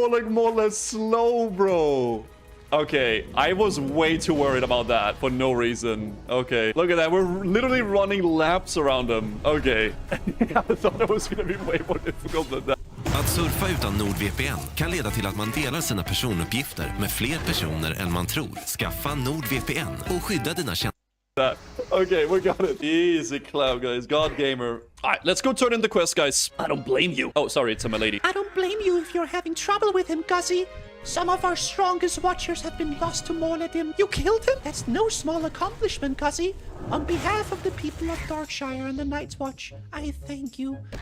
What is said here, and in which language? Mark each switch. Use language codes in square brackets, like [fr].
[en] More like slow, bro. Okay, I was way too worried about that for no reason. Okay, look at that. We're literally running laps around him. Okay. I thought it was gonna be way more difficult than that. [sv] Att surfa utan NordVPN kan leda till att man delar sina personuppgifter med fler personer än man tror. Skaffa NordVPN och skydda dina tjänster. [en] Okay, we got it. Easy clap, guys. God gamer. All right, let's go turn in the quest, guys. I don't blame you. Oh, sorry, it's my lady. I don't blame you if you're having trouble with him, Guzzy. Some of our strongest watchers have been lost to Morladim. You killed him? That's no small accomplishment, Guzzy. On behalf of the people of Darkshire and the Night's Watch, I thank you.